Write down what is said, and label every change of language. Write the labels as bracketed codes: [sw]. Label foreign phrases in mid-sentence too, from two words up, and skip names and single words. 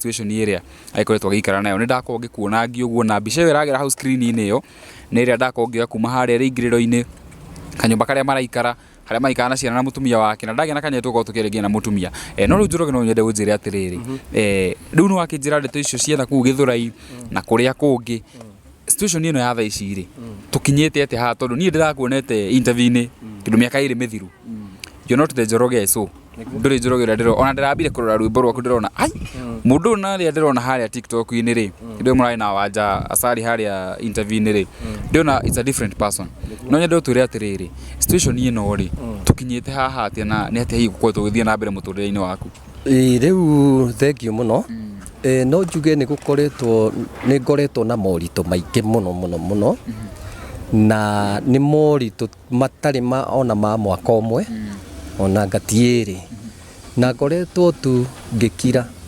[ki] situation iria aikoretwo agikara nayo ni ndakorwo ngikuona ngi uguo na mbica iragera hau screen-ini iyo ni iria ndakorwo ngia kuma haria ringiriro-ini kanyumba karia maraikara haria maikara na ciana na mutumia wake na ndagena kanya tuko tukirigia na mutumia no riu Njoroge no nyende unjire atiriri riu no wakinjira ndeto icio ciana kuu Githurai na kuria kungi situation ino ya thaa ici ri tukinyite ate ha tondu nie ndirakuonete interview-ini kindu miaka iri mithiru [en] you're not the Njoroge [ki] so nduri Njoroge ndiro ona ndirambire kurora rwimbo rwaku ndirona ai mundu na ria ndirona haria TikTok-ini ri ndio murai na wanja asari haria interview-ini ri ndirona [en] it's a different person [ki] no nyende uture atiriri situation ino ri tukinyite haha atia na ni atia higukorwo tugithie na mbere muturire-ini waku riu [en] thank you [ki] muno no njuge ni ngoretwo na morito maingi muno na ni morito matari ona ma mwaka umwe ona ngatiiri na ngoretwo tu ngikira